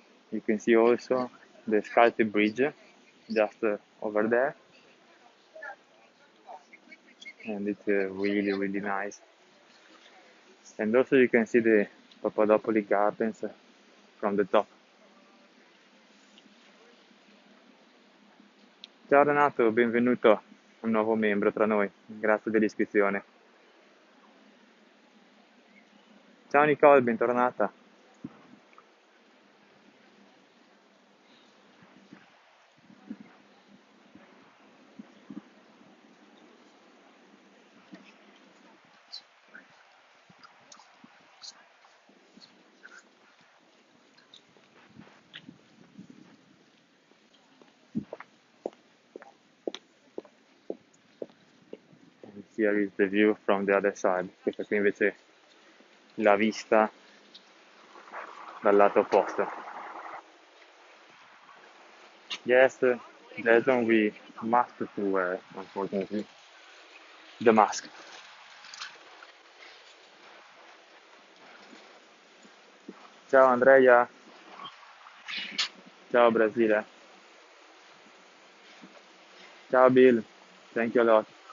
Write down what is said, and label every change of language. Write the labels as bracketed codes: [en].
[en] You can see also the sculpted bridge just over there, and it's really really nice. And also you can see the Papadopoli Gardens from the top. [it] Ciao Renato, benvenuto, un nuovo membro tra noi, grazie dell'iscrizione. Ciao Nicole, bentornata. [en] And here is the view from the other side. [it] Questa qui invece è la vista dal lato opposto. [en] Yes, Jason, we must to wear, unfortunately, the mask. [it] Ciao Andrea, ciao Brasile, ciao Bill, [en] thank you a lot.